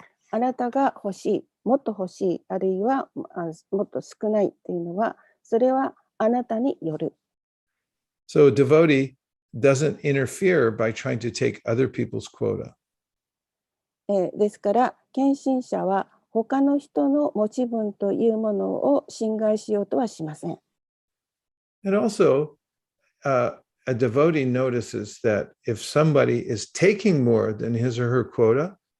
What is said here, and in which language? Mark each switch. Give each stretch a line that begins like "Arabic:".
Japanese: あなたが欲しい、もっと欲しい、あるいはもっと少ないというのは、それはあなたによる。
English: So a devotee doesn't interfere by trying to take other people's quota.
Japanese: ですから、献身者は他の人の持ち分というものを侵害しようとはしません。
English: And also, a devotee notices that if somebody is taking more than his or her quota,